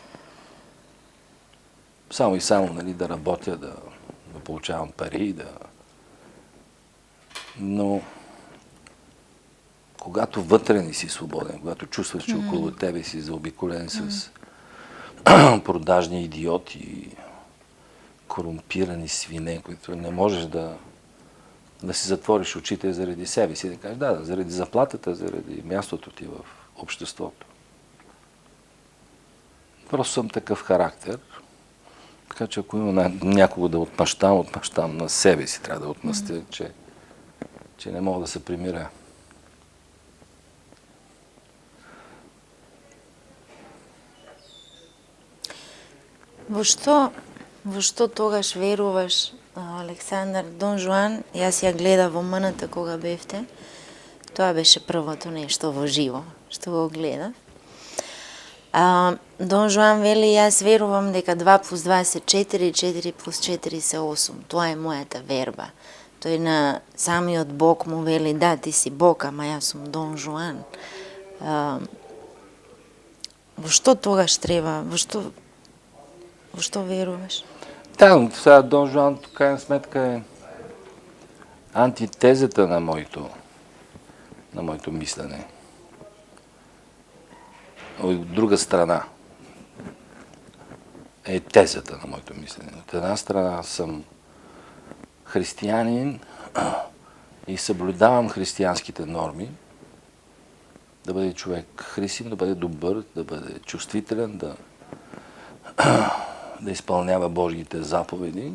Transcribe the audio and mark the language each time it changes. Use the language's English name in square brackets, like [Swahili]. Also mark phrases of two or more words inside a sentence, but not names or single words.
[Bulgarian] Само и само, нали, да работя, да получавам пари, Но когато вътре не си свободен, когато чувстваш, че около тебе си заобиколен с продажни идиоти, корумпирани свине, които не можеш да си затвориш очите заради себе си, да кажеш, заради заплатата, заради мястото ти в обществото. Просто съм такъв характер. Така че ако има някого да отмъщам на себе си, трябва да отмъстя, че не мога да се примиря. [Macedonian] Во што тогаш веруваш, Александар? Дон Жуан, јас ја гледав во МНТ кога бевте. Тоа беше првото нешто во живо што го гледав. Дон Жуан вели, јас верувам дека 2 + 2 се 4, 4 + 4 се 8. Тоа е мојата верба. Тој на самиот Бог му вели, да, ти си Бог, ама јас сум Дон Жуан. Во што тогаш треба? Во што веруваш? [Bulgarian] Да, сега Дон Жуан, в крайна сметка, е антитезата на моето мислене. От друга страна е тезата на моето мислене. От една страна съм християнин и съблюдавам християнските норми, да бъде човек християн, да бъде добър, да бъде чувствителен, да изпълнява Божиите заповеди.